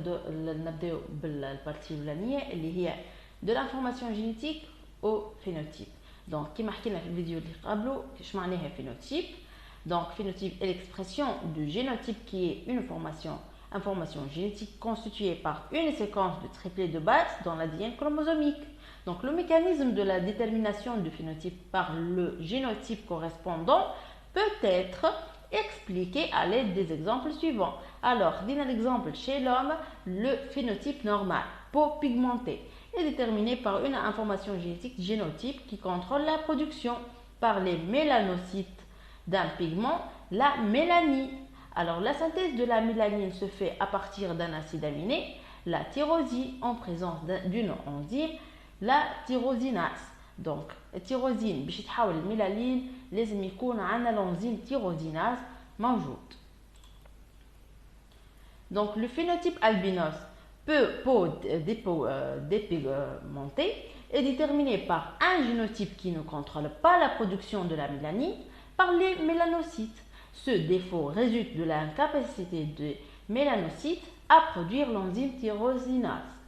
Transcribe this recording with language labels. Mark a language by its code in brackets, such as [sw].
[ar] نبداو بالبارتي الاولانيه اللي هي [fr] de l'information génétique au phénotype. [ar] Donc كما حكينا في الفيديو اللي قبله ايش معناها phénotype. [fr] Donc, phénotype est l'expression du génotype qui est une information génétique constituée par une séquence de triplés de base dans l'ADN chromosomique. Donc, le mécanisme de la détermination du phénotype par le génotype correspondant peut être expliqué à l'aide des exemples suivants. Alors, dans l'exemple chez l'homme, le phénotype normal, peau pigmentée, est déterminé par une information génétique génotype qui contrôle la production par les mélanocytes d'un pigment, la mélanine. Alors la synthèse de la mélanine se fait à partir d'un acide aminé, la tyrosine, en présence d'une enzyme, la tyrosinase. [ar] Donc التيروزين باش يتحول الميلانين لازم يكون عندنا [fr] l'enzyme tyrosinase [ar] موجود. [fr] Donc le phénotype albinos peau dépigmentée est déterminé par un génotype qui ne contrôle pas la production de la mélanine par les mélanocytes. Ce défaut résulte de l'incapacité des mélanocytes à produire l'enzyme tyrosinase.